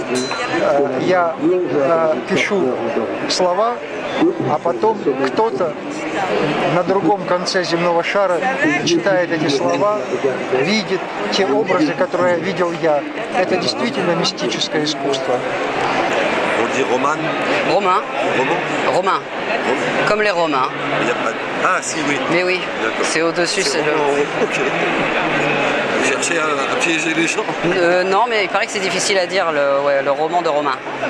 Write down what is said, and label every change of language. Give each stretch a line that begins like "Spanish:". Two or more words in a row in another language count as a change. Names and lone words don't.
Russian: Я пишу слова, а потом кто-то на другом конце земного шара читает эти слова, видит те образы, которые видел я. Это действительно мистическое искусство.
French: On dit roman? Romain. Romain. Comme les Romains. Il y a pas... Ah si, oui. Mais oui, c'est au-dessus. Ok. Vous cherchez à piéger les gens? Non, mais il paraît que c'est difficile à dire, le roman de Romain.